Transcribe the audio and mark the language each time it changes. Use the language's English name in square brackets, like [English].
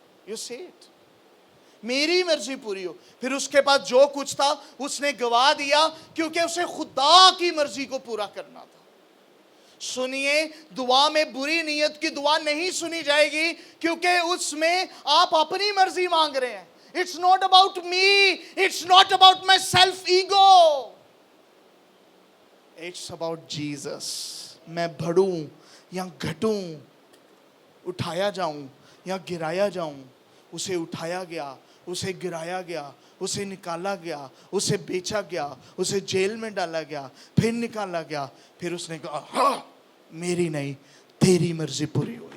[English] you see it, [Urdu] میری مرضی پوری ہو. پھر اس کے بعد جو کچھ تھا اس نے گوا دیا کیونکہ اسے خدا کی مرضی کو پورا کرنا تھا. سنیے, دعا میں بری نیت کی دعا نہیں سنی جائے گی کیونکہ اس میں آپ اپنی مرضی مانگ رہے ہیں. [English] It's not about me, it's not about my self ego, it's about Jesus. [Urdu] میں بڑھوں یا گھٹوں, اٹھایا جاؤں یا گرایا جاؤں, اسے اٹھایا گیا, اسے گرایا گیا, اسے نکالا گیا, اسے بیچا گیا, اسے جیل میں ڈالا گیا, پھر نکالا گیا, پھر اس نے کہا ہاں میری نہیں تیری مرضی پوری ہو.